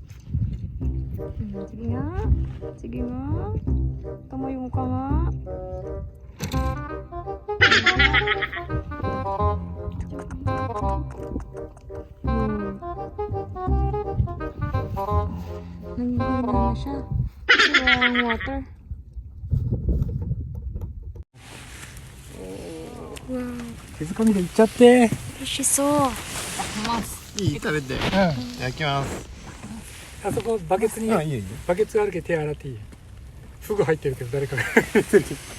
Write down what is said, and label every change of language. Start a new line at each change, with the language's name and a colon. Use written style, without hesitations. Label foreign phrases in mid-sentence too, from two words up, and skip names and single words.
Filipino: Sige nga. Sige nga. Tumayo ka nga. Nanghihina na siya. Kasi walang water. Wow.
Japanese: 手づかみでいっちゃって。美味しそう。いい食べて。いただきます。あそこバケツに、いいよいいよ。バケツがあるけど手洗っていい。フグ入ってるけど誰かが入れてるけど。